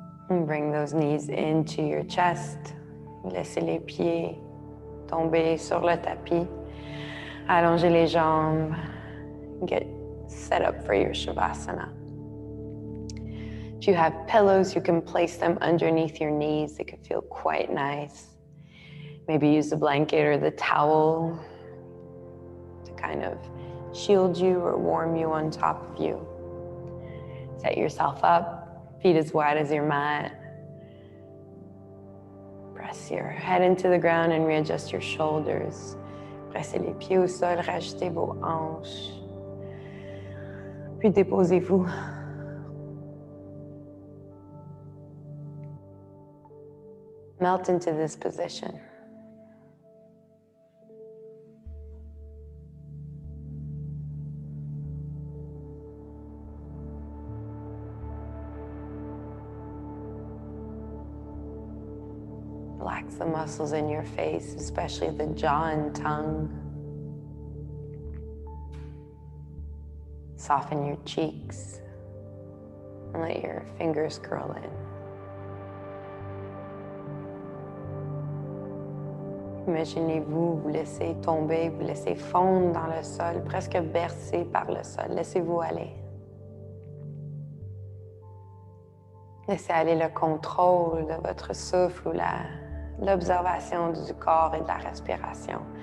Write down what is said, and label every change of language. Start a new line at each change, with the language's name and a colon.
English: And bring those knees into your chest.
French: Laissez les pieds tomber sur le tapis. Allongez les jambes.
English: Get set up for your Shavasana. If you have pillows, you can place them underneath your knees. They could feel quite nice. Maybe use the blanket or the towel to kind of shield you or warm you on top of you. Set yourself up. Feet as wide as your mat. Press your head into the ground and readjust your shoulders.
French: Pressez les pieds au sol, rajoutez vos hanches. Puis déposez-vous.
English: Melt into this position. Relax the muscles in your face, especially the jaw and tongue. Soften your cheeks and let your fingers curl in.
French: Imaginez-vous, vous laissez tomber, vous laissez fondre dans le sol, presque bercé par le sol. Laissez-vous aller. Laissez aller le contrôle de votre souffle ou l'observation du corps et de la respiration.